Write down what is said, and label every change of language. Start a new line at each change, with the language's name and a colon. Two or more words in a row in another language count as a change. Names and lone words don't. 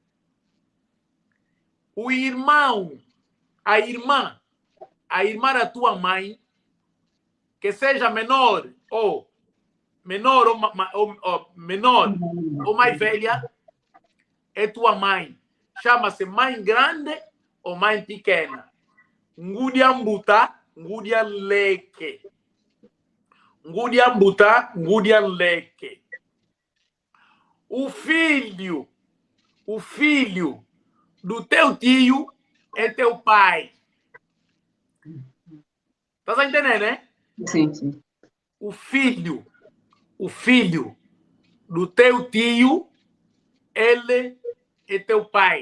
Portuguese: O irmão, a irmã da tua mãe, que seja menor ou mais velha, é tua mãe. Chama-se mãe grande ou mãe pequena.
Kongo: Ngudiambuta, ngudianleke. Ngudiambuta, ngudianleke.
Portuguese: O filho do teu tio é teu pai. Tá entendendo, né? Sim, sim. O filho do teu tio, ele é teu pai.